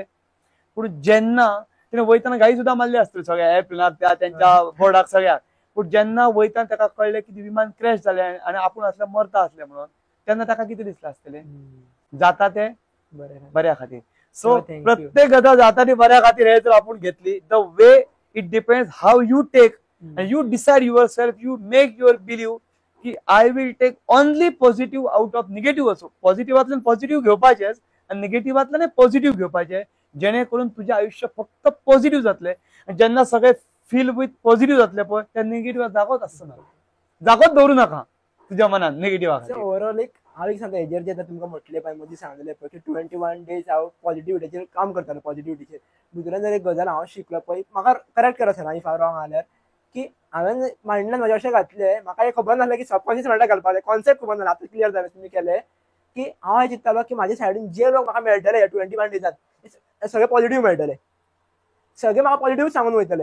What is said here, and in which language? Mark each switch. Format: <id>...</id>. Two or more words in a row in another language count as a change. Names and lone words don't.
<kok>पूण जेन्ना तिणें वयताना गाई सुद्दां मारली आसतली सगळ्या एअरप्लेनाक, त्यांच्या बोर्डाक सगळ्याक. पण जेन्ना वयताना ताका कळलें की विमान क्रॅश जालें आनी आपूण आसलें मरता आसलें म्हणून, तेन्ना ताका कितें दिसलें आसतलें? जाता तें बऱ्या खातीर. सो प्रत्येक गजाल जाता ती बऱ्या खातीर हे जर आपूण घेतली,</kok> <en>the way it depends how you take and you decide yourself, you make your believe की I will take only positive out of negative also.</en> <kok>पॉझिटिव्हातल्यान पॉझिटिव्ह घेवपाचेच आणि निगेटिव्हातल्यान पॉझिटिव्ह घेवपाचे, जेणेकरून तुझे आयुष्य फक्त पॉझिटिव्ह जातले. जेन्ना सगळे</kok> <en>fill with positive</en> <kok>जातले पळय, त्या निगेटिव्ह जागोच आसना, जागोच दवरू नका तुझ्या मनात निगेटिव्ह. ओव्हरऑल एक हांव एक सांगता, हेजेर जे तुमकां म्हटलें पळय मदीं सांगलें पळय की 21 डेज हांव पॉझिटिव्हिटीचेर काम करतालो. पॉझिटिव्हिटीचेर भितून जर एक गजाल हांव शिकलो पळय, म्हाका करेक्ट करा सर इफ हांव रॉंग आल्यार, की हांवें मायंडान म्हाज्या अशें घातलें, म्हाका एक खबर नासलें की</kok> <en>subconscious mindak</en> <kok>घालपाक जाय, कॉन्सेप्ट खबर नासलो. आतां क्लियर जालें तुमी केलें की हांव हें चिंततालो की म्हाज्या सायडीन जे लोक म्हाका मेळटले 21 डेजांत सगळे पॉझिटिव्ह मेळटले, सगळे म्हाका पॉझिटिव्ह सांगून वयतले.</kok>